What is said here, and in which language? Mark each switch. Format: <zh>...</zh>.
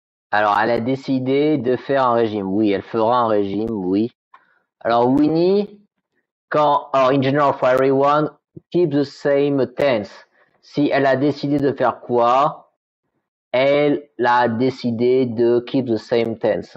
<fr>Alors, elle a décidé de faire un régime. Oui, elle fera un régime, oui.</fr> <en>Alors, Winnie, alors, in general for everyone, keep the same tense.</en> <fr>Si elle a décidé de faire quoi, elle a décidé de</fr> <en>keep the same tense.</en>